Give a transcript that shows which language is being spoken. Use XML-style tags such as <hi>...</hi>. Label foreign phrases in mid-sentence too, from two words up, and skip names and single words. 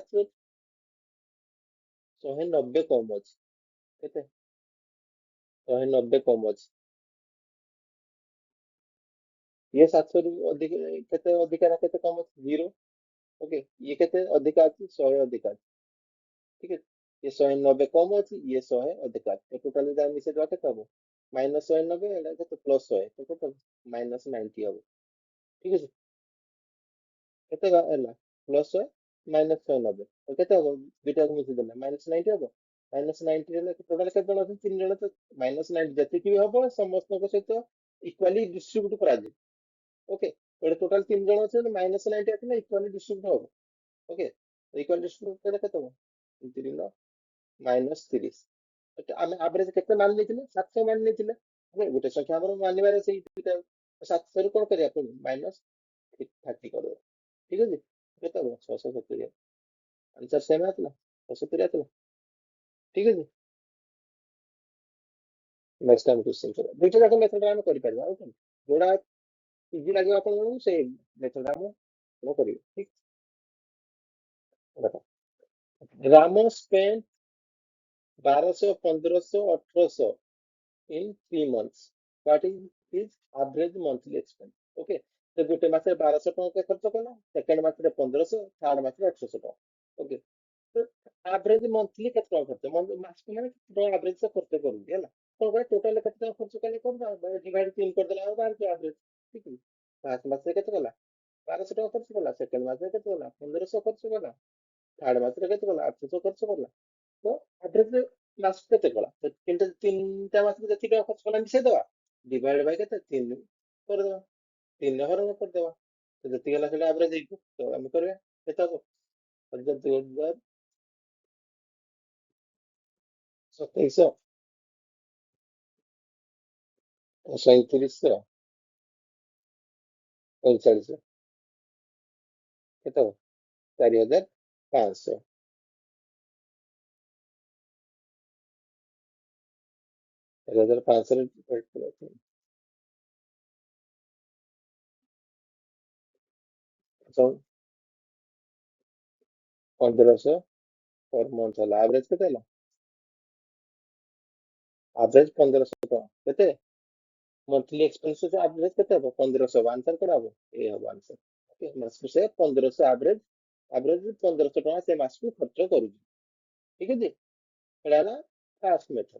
<or>700 190 କମ ଅଛି। କେତେ? 190 କମ ଅଛି। ଇଏ 700 ରୁ ଅଧିକ କେତେ ଅଧିକା ନା କେତେ କମ ଅଛି? 0। ଓକେ, ଇଏ କେତେ ଅଧିକା ଅଛି? 100 ଅଧିକା ଅଛି। ठीक ଅଛି,</or> <hi>ये 190 कम अच्छी, ये 100 अधिक है।</hi> <or>ଟୋଟାଲ ମିଶେଇ ମିଶେଇଦବା କେତେ ହବ? -190 ଏଟା କେତେ +100 ତ କେତେ -90 ହବ। ଠିକ ଅଛି, କେତେ ହେଲା +100 -190 ତ କେତେ ହବ? ଦୁଇଟା କୁ ମିଶେଇ ଦେଲେ -90 ହବ। -90 ହେଲେ ଟୋଟାଲ କେତେ ଜଣ ଅଛନ୍ତି? 3 ଜଣ। ତ -90 ଯେତି ବି ହବ ସମସ୍ତ କୁ ସହିତ</or> <en>equally distribute</en> <or>କରା ଯେ। ଓକେ, ଏଟା ଟୋଟାଲ 3 ଜଣ ଅଛନ୍ତି, -90 ଆସିଲେ</or> <en>equally distribute</en> <or>हबो। ओके,</or> <en>equally distribute</en> <or>କଲେ କେତେ ହବ? 3 -30। ଆମେ ଆଭରେଜ କେତେ ମାନି ନେଇଥିଲେ? 700 ମାନି ନେଇଥିଲେ। ଗୋଟେ ସଂଖ୍ୟା ଆମର ମାନିବାରେ ସେଇ ଦୁଇଟା। 700 ରୁ କଣ କରିବା? ପୁଣି -30 କରିଦେବା। ଠିକ ଅଛି, କେତେ ହବ? 670।</or> <en>answer same</en> <or>ଆସିଲା, 670 ଆସିଲା। ଠିକ ଅଛି, ନେକ୍ସଟ ଆମେ କ୍ୱେଶ୍ଚନ କରିବା। ଦୁଇଟା ଯାକ ମେଥଡ ଆମେ କରିପାରିବା। ଆଉ କଣ ଯୋଉଟା ଇଜି ଲାଗିବ ଆପଣଙ୍କୁ ସେଇ ମେଥଡ ଆମେ କରିବେ। ଠିକ ଦେଖ,</or> <en>ରାମ ସ୍ପେଣ୍ଡ 1200, 1500, 1800 in 3 months. What is his average monthly expense? Okay.</en> <or>तो ଗୋଟେ ମାସରେ 1200 ଟଙ୍କା ଖର୍ଚ୍ଚ କଲା, ସେକେଣ୍ଡ ମାସରେ 1500, ଥାର୍ଡ ମାସରେ 800 ଟଙ୍କା। ଓକେ, ତ</or> <en>average monthly</en> <or>କେତେ ଟଙ୍କା ଖର୍ଚ୍ଚ? ମାସକୁ ମାନେ କେତେ ଟଙ୍କା ଆଭରେଜ ସେ ଖର୍ଚ୍ଚ କରୁଛି ହେଲା। କଣ କରିବା? ଟୋଟାଲ କେତେ ଟଙ୍କା ଖର୍ଚ୍ଚ କଲେ କଣ ଡିଭାଇଡ 3 କରିଦେଲା ଆଉ ବାହାରୁଛି ଆଭରେଜ। ଠିକ ଅଛି, ଫାର୍ଷ୍ଟ ମାସରେ କେତେ କଲା? 1200 ଟଙ୍କା ଖର୍ଚ୍ଚ କଲା। ସେକେଣ୍ଡ ମାସରେ କେତେ କଲା? 1500 ଖର୍ଚ୍ଚ କଲା। ଥାର୍ଡ ମାସରେ କେତେ କଲା? 800 ଖର୍ଚ୍ଚ କଲା। ତ ଆଭରେଜ ମାସକୁ କେତେ କଲା? ତ ତିନିଟା ମାସକୁ ଯେତିକି ଟଙ୍କା ଖର୍ଚ୍ଚ କଲା ମିଶେଇଦବା,</or> <en>divide by</en> <or>केते 3 କରିଦବା, 3 ହରଣ କରିଦବା। ତ ଯେତିକି ହେଲା ସେଇଟା ଆଭରେଜ ହେଇଯିବ। ତ ଆମେ କରିବା କେତେ ହବ? 2700, 3700, 4500 କେତେ ହବ? 4500। 4500 1500</or> <en>per month</en> <or>ହେଲା। ଆଭରେଜ କେତେ ହେଲା? ଆଭରେଜ 1500 ଟଙ୍କା। କେତେ</or> <en>monthly expenses</en> <or>ଆଭରେଜ କେତେ ହବ? 1500 ହବ। ଆନ୍ସର କଣ ହବ? ଏ ହବ ଆନ୍ସର। ଓକେ, ମାସକୁ ସେ 1500 ଆଭରେଜ, ଆଭରେଜ 1500 ଟଙ୍କା ସେ ମାସକୁ ଖର୍ଚ୍ଚ କରୁଛି। ଠିକ ଅଛି, ଏଇଟା ହେଲା</or> <en>first method.</en>